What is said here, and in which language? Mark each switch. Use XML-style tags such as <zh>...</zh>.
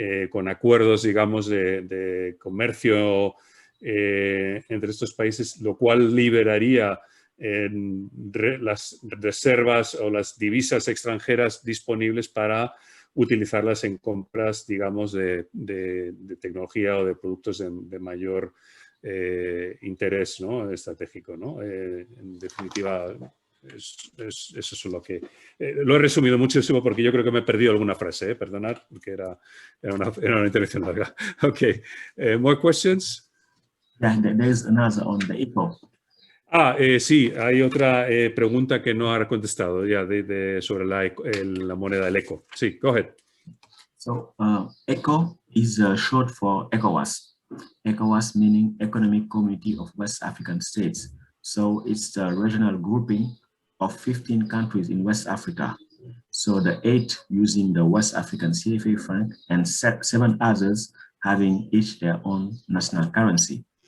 <es>con acuerdos, digamos, de comercio entre estos países, lo cual liberaría las reservas o las divisas extranjeras disponibles para utilizarlas en compras, digamos, de tecnología o de productos de mayor interés, ¿no?, estratégico, ¿no? En definitiva, eso es lo que... lo he resumido muchísimo porque yo creo que me he perdido alguna frase, perdonad, porque era una intervención larga.</es> <en>Okay, more questions? Yeah, there's another on the eco.</en> <es>Sí, hay otra pregunta que no ha contestado ya sobre la moneda del ECO.</es> <en>Sí, go ahead. So ECO is short for ECOWAS. ECOWAS meaning Economic Community of West African States. So it's the regional grouping of 15 countries in West Africa. So the 8 using the West African CFA franc and 7 others having each their own national currency.</en>